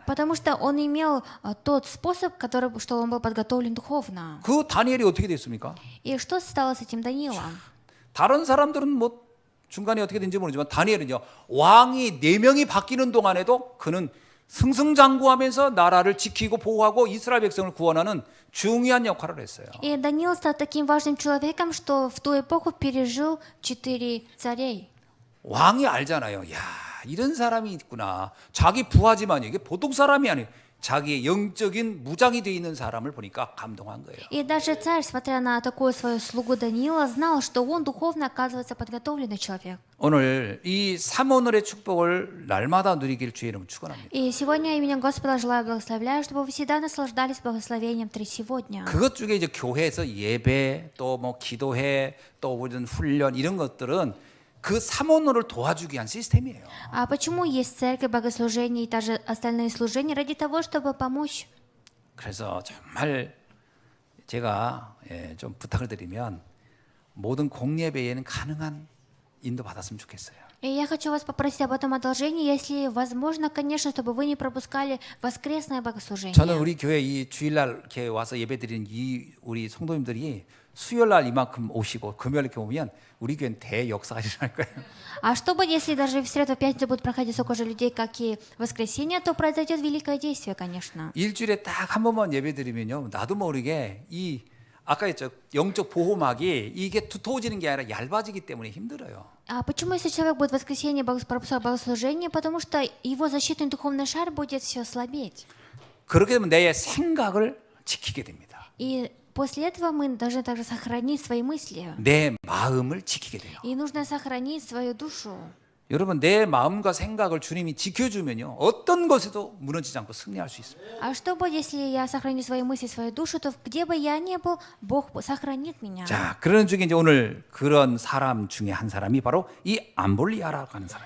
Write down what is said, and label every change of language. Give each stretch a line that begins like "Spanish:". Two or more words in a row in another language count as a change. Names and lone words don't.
Russian: Потому что он имел тот способ, который, что он был подготовлен духовно.
Korean: 그 다니엘이 어떻게 됐습니까?
Russian: И что стало с этим Даниилом?
Korean: 다른 사람들은 뭐 중간에 어떻게 된지 모르지만 다니엘은요, 왕이 4명이 바뀌는 동안에도 그는 승승장구하면서 나라를 지키고 보호하고 이스라엘 백성을 구원하는 중요한 역할을 했어요.
Russian: И Даниил стал таким важным человеком, что в ту эпоху пережил 4 царей.
Korean: 왕이 알잖아요. 야, 이런 사람이 있구나. 자기 부하지만 이게 보통 사람이 아니에요. 자기의 영적인 무장이 되어 있는 사람을 보니까 감동한 거예요.
Russian: И даже царь, смотря на такую свою слугу Даниила, знал, что он духовно, оказывается, подготовленный человек.
Korean: 오늘 이 삼오늘의 축복을 날마다 누리길 주의 이름 축원합니다.
Russian: И сегодня именем Господа желаю благословляю, чтобы вы всегда наслаждались благословением 3 сегодня.
Korean: 그것 중에 이제 교회에서 예배 또 뭐 기도회 또 무슨 훈련 이런 것들은 그 삼오늘을 도와주기 위한 시스템이에요.
Russian: А почему есть церковь, богослужение и также остальные служения? Ради того, чтобы помочь.
Korean: 그래서 정말 제가 좀 부탁을 드리면 모든 공예배에는 가능한 인도 받았으면 좋겠어요.
Russian: И я хочу вас попросить об этом одолжении, если возможно, конечно, чтобы вы не пропускали воскресное богослужение.
Korean: 저는 우리 교회 이 주일날 이렇게 와서 예배드리는 이 우리 성도님들이 수요일날 이만큼 오시고 금요일 이렇게 오면 우리 교회는 대역사가 일어날 거예요.
Russian: А что будет, если даже в среду, в пятницу будут проходить столько же людей, как и в воскресенье, то произойдет великое действие, конечно.
Korean: 일주일에 딱 한 번만 예배드리면요, 나도 모르게 이 아까 했죠, 영적 보호막이 이게 두터워지는 게 아니라 얇아지기 때문에 힘들어요.
Russian: А почему, если человек будет в воскресенье пропускать богослужение? Потому что его защитный духовный шар будет все слабеть.
Korean: 그렇게 되면 내 생각을 지키게 됩니다.
Russian: И после этого мы должны также сохранить свои мысли.
Korean: 내 마음을 지키게 돼요.
Russian: И нужно сохранить свою душу.
Korean: 여러분, 내 마음과 생각을 주님이 지켜주면요, 어떤 것에도 무너지지 않고 승리할 수 있습니다.
Russian: А что будет, если я сохраню свои мысли, свою душу, то где бы я ни был, Бог сохранит меня.
Korean: 자, 그런 중에 이제 오늘 그런 사람 중에 한 사람이 바로 이 암볼리아라고 하는 사람이에요.